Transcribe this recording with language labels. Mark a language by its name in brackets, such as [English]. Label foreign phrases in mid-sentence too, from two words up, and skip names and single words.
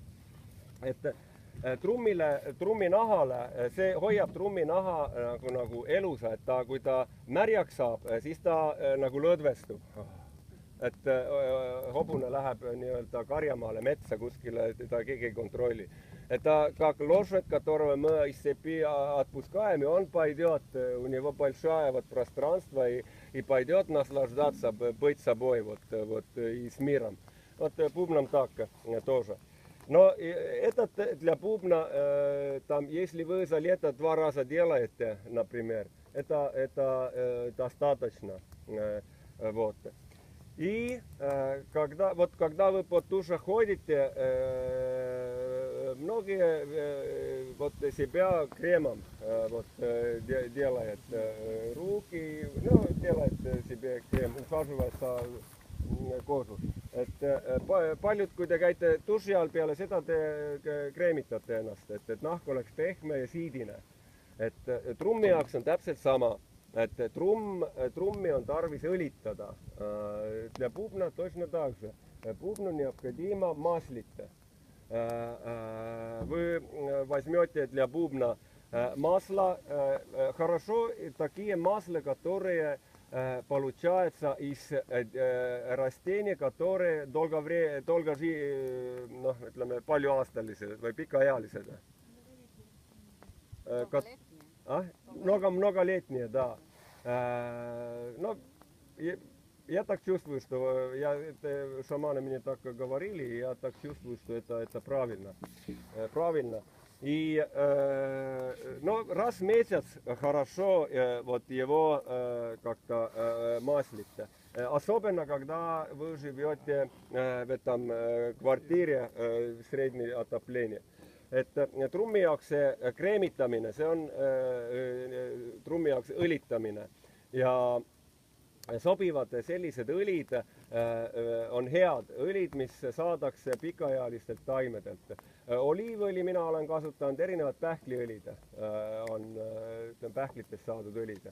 [Estonian] Et trummi nahale, see hoiab trummi naha nagu elusa, et kui ta märjaks saab, siis ta nagu lõdvestub. Et hobune läheb karjamaale metsa kuskile, teda keegi ei kontrolli. [Russian] Это как лошадь, которую мы из цепи отпускаем, и он пойдет, у него большое пространство, и пойдет наслаждаться, быть собой и с миром. Вот бубном так тоже. Но этот для бубна, там, если вы за лето 2 раза делаете, например, это достаточно. Вот. И когда вы под душа ходите, многие себя кремом делают руки, делают себе крем, ухаживают за koosus. [Estonian] Paljud, kui te käite duši all peale seda, te kreemitate ennast, et nahk oleks pehme ja siidine. Et trummi jaoks on täpselt sama, et trummi on tarvis õlitada. [Russian] Для бубна точно так же. Бубну необходимо маслить. Вы возьмете для бубна масло, хорошо такие масла, которые получается из растений, которые [Estonian] paljuaastalised või pikaealised. [Russian] Многолетние, да. Но я так чувствую, что шаманы мне так говорили, и я так чувствую, что это правильно. Правильно. И раз в месяц хорошо его как-то маслить. Особенно, когда вы живете в этом квартире среднее отопление. [Estonian] Trummi jaoks see kreemitamine, see on trummi jaoks õlitamine. Ja sobivad sellised õlid on head õlid, mis saadakse pikaealistelt taimedelt. Oliivõli mina olen kasutanud, erinevad pähkliõlid on pähklitest saadud õlid.